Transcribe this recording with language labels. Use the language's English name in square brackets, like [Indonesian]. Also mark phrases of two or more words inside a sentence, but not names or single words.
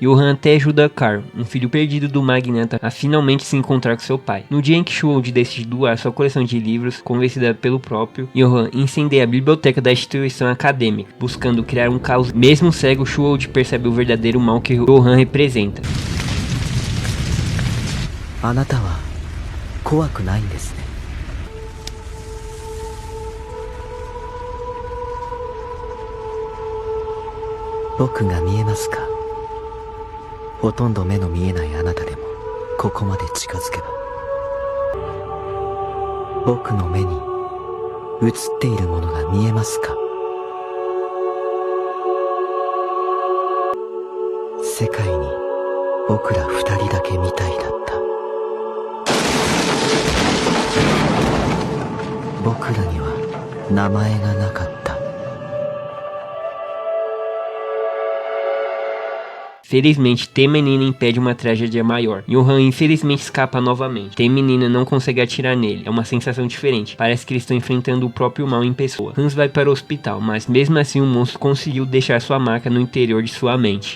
[Portuguese] Johan até ajuda Carl, um filho perdido do magnata, a finalmente se encontrar com seu pai. No dia em que Schuld decide doar sua coleção de livros, convencida pelo próprio, Johan incendeia a biblioteca da instituição acadêmica, buscando criar um caos. Mesmo cego, Schuld percebe o verdadeiro mal que Johan representa. [Japanese] あなたは怖くないんですね。僕が見えますか？ほとんど目の見えないあなたでもここまで近づけば。僕の目に映っているものが見えますか？世界に僕ら二人だけみたいだった。僕らには名前がなかった。 [Portuguese] Felizmente, ter menina impede uma tragédia maior. Johan infelizmente escapa novamente. Ter menina não consegue atirar nele. É uma sensação diferente. Parece que eles estão enfrentando o próprio mal em pessoa. Hans vai para o hospital, mas mesmo assim o monstro conseguiu deixar sua marca no interior de sua mente.